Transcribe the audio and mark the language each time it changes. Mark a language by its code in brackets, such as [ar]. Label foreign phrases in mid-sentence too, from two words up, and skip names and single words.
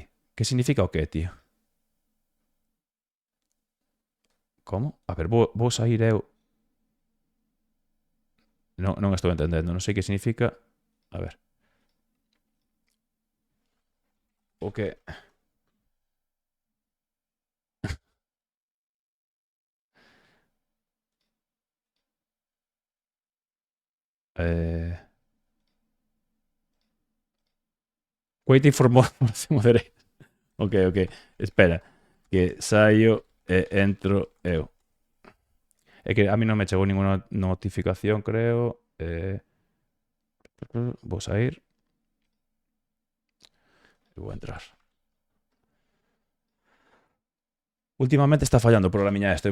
[gl] Que significa o qué, tío? Como? A ver, vou sair eu. Non estou entendendo, non sei que significa. A ver. O que? [en] Waiting for more moderate. [gl] Ok. Espera. Que saio e entro eu. É que a mí non me chegou ninguna notificación, creo. Vou sair. E vou entrar. Últimamente está fallando o programiña este.